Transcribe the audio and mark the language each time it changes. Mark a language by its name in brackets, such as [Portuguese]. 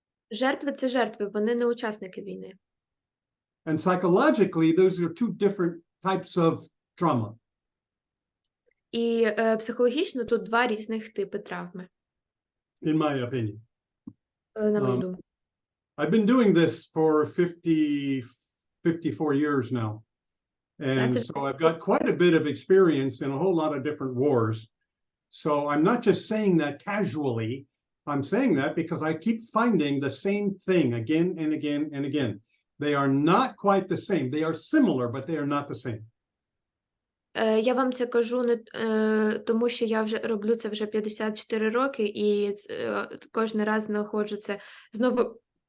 [Ukrainian] Жертви – це жертви, вони не учасники війни. [English] And psychologically, those are two different types of trauma. [Ukrainian] І психологічно тут два різних типи травми. [English] In my opinion. [Ukrainian] На мою думку. [English] I've been doing this for 54 years now. And so I've got quite a bit of experience in a whole lot of different wars. So I'm not just saying that casually. I'm saying that because I keep finding the same thing again and again and again. They are not quite the same. They are similar, but they are not the same. [Ukrainian] Я вам це кажу не тому, що я вже роблю це вже 54 роки, і кожен раз знаходжу це знову.